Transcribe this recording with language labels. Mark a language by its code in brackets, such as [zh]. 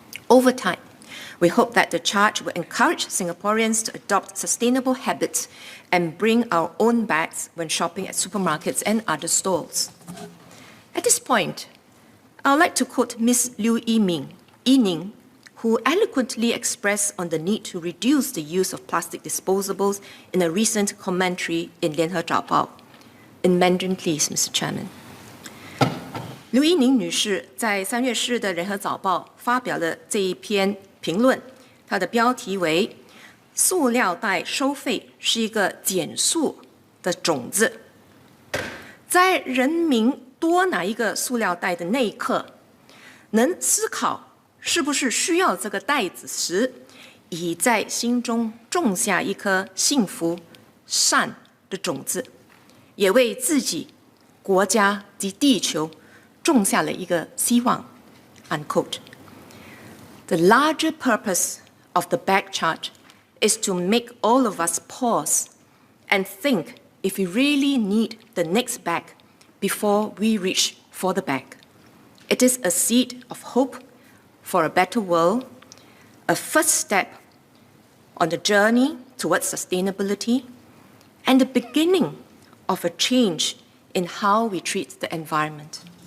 [en] Over time, we hope that the charge will encourage Singaporeans to adopt sustainable habits and bring our own bags when shopping at supermarkets and other stores. At this point, I would like to quote Ms. Liu Yining, who eloquently expressed on the need to reduce the use of plastic disposables in a recent commentary in 联合早报. In Mandarin, please, Mr. Chairman. [zh] 刘一宁女士在3月10日的《联合早报》发表了这一篇评论，它的标题为“塑料袋收费是一个减速的种子”。在人民多拿一个塑料袋的那一刻，能思考是不是需要这个袋子时，已在心中种下一颗幸福、善的种子，也为自己、国家及地球种下了一个希望。 [en] Unquote. The larger purpose of the bag charge is to make all of us pause and think if we really need the next bag before we reach for the bag. It is a seed of hope for a better world, a first step on the journey towards sustainability, and the beginning of a change in how we treat the environment.